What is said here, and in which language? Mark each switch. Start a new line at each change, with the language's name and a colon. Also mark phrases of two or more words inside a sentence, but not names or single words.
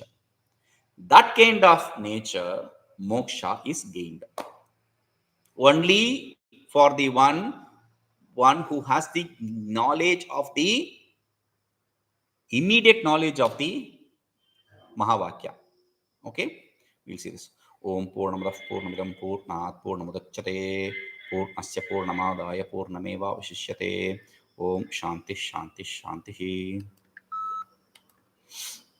English: That kind of nature, moksha, is gained. Only for the one who has the knowledge of the immediate knowledge of the Mahavakya. Okay, we'll see this.
Sanskrit: ఓం పూర్ణమదః పూర్ణమిదం పూర్ణాత్ పూర్ణముదచ్యతే పూర్ణస్య పూర్ణమాదాయ పూర్ణమేవావశిష్యతే. ఓం శాంతి శాంతి శాంతి.